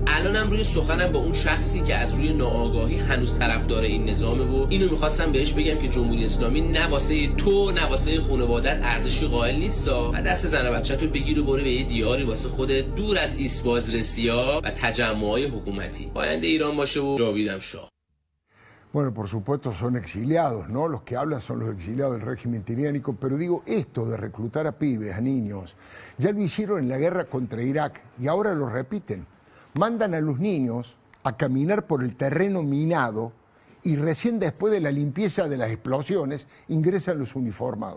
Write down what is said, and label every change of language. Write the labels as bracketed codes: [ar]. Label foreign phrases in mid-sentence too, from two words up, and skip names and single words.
[fa] الانم روی سخنم با اون شخصی که از روی ناآگاهی هنوز طرفدار این نظامه و اینو میخواستم بهش بگم که جمهوری اسلامی نه واسه تو نه واسه خانواده‌ات ارزشی قائل نیستا و دست زن و بچه‌تو بگیر و برو به یه دیاری واسه خودت دور از ایست بازرسی‌ها و تجمع‌های حکومتی. آینده ایران باشه و جاویدم شاه. [es] Bueno, por supuesto son exiliados, ¿no? Los que hablan son los exiliados del régimen tiránico, pero digo, esto de reclutar a pibes, a niños, ya lo hicieron en la guerra contra Irak y ahora lo repiten. Mandan a los niños a caminar por el terreno minado y recién después de la limpieza de las explosiones ingresan los uniformados.